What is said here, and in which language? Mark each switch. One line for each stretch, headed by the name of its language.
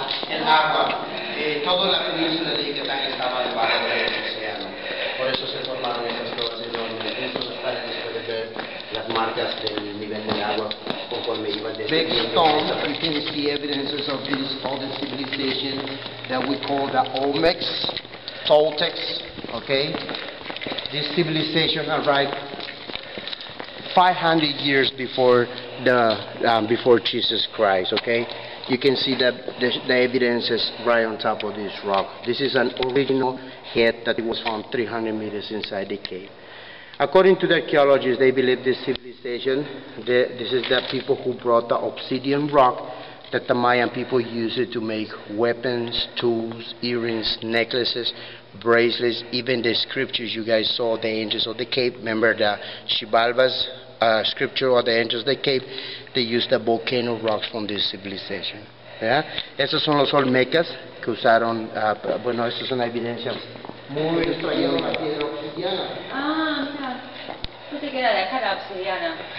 Spanish: El agua, toda la península de Yucatán estaba debajo del océano, por eso se formaron estas cuevas enormes. Incluso los padres pueden ver las marcas del nivel del agua.
English: Big stones, you can see evidences of this old civilization that we call the Olmecs, Toltecs, okay? This civilization arrived 500 years before before Jesus Christ, okay? You can see that the evidence is right on top of this rock. This is an original head that was found 300 meters inside the cave. According to the archaeologists, they believe this civilization, this is the people who brought the obsidian rock that the Mayan people used it to make weapons, tools, earrings, necklaces, bracelets, even the scriptures you guys saw, the angels of the cave. Remember the Xibalba's scripture or the angels of the cave? They used the volcano rocks from this civilization. ¿Yeah?
Spanish: Esos son los olmecas que usaron, bueno, esto es una evidencia muy extraída de la piedra obsidiana. Ah, mira. Pensé que era de acá la obsidiana.